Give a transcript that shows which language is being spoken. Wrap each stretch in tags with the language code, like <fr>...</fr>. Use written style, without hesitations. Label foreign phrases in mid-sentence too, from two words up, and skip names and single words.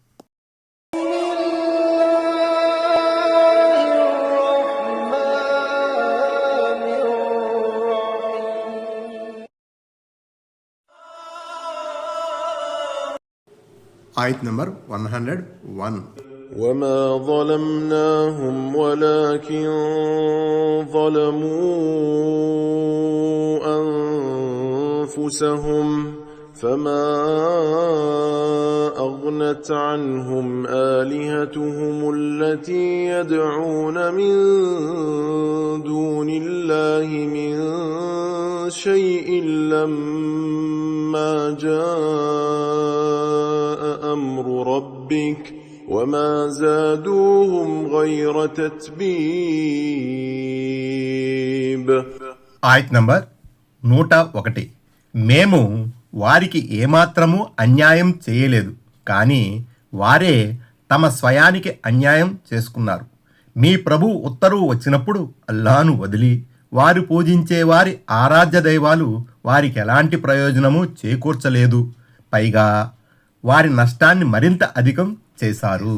<te>ఆయత్ నంబర్ 101.</te> <ar>وما ظلمناهم ولكن ظلموا أنفسهم فما أغنت عنهم آلهتهم التي يدعون من دون الله من شيء لما جاء أمر ربك وما زادوهم غير تتبيب.</ar> <te>ఆయత్ నంబర్ 101. మేము వారికి ఏమాత్రము అన్యాయం చేయలేదు, కానీ వారే తమ స్వయానికి అన్యాయం చేసుకున్నారు. మీ ప్రభు ఉత్తర్వు వచ్చినప్పుడు అల్లాను వదిలి వారు పూజించే వారి ఆరాధ్య దైవాలు వారికి ఎలాంటి ప్రయోజనము చేకూర్చలేదు, పైగా వారి నష్టాన్ని మరింత అధికం చేశారు.</te>